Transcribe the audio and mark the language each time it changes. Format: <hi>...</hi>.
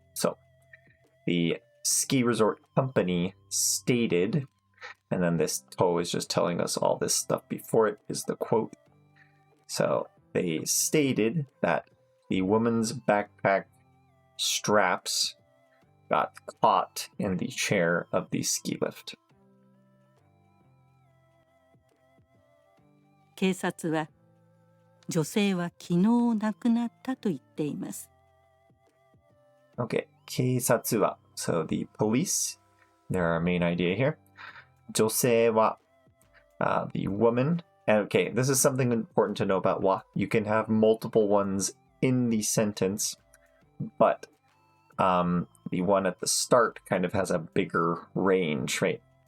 <en>So the ski resort company stated, and then this to is just telling us all this stuff before it is the quote. So they stated that the woman's backpack straps got caught in the chair of the ski lift.</en> <ja>警察は女性は昨日亡くなったと言っています。</ja> <en>Okay,</en> <ja>警察は</ja> <en>So the police, they're our main idea here.</en> <ja>女性は</ja> <en>the woman. And okay, this is something important to know about wa. You can have multiple ones in the sentence, but the one at the start kind of has a bigger range, right?</en>